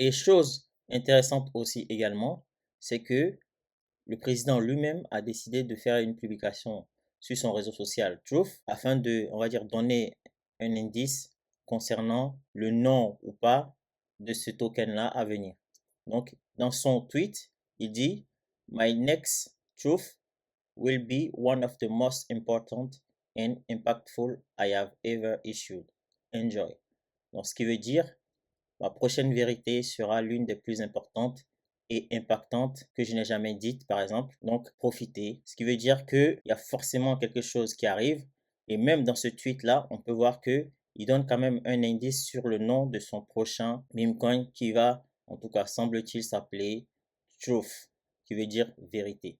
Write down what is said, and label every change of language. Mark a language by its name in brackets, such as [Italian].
[French] Et chose intéressante aussi également, c'est que le président lui-même a décidé de faire une publication sur son réseau social Truth afin de, on va dire, donner un indice concernant le nom ou pas de ce token-là à venir. Donc, dans son tweet, il dit [English] My next truth will be one of the most important and impactful I have ever issued. Enjoy. [French] Donc, ce qui veut dire ma prochaine vérité sera l'une des plus importantes et impactantes que je n'ai jamais dites, par exemple. Donc, profitez. Ce qui veut dire qu'il y a forcément quelque chose qui arrive. Et même dans ce tweet-là, on peut voir que il donne quand même un indice sur le nom de son prochain meme coin qui va, en tout cas, semble-t-il, s'appeler Truth, qui veut dire vérité.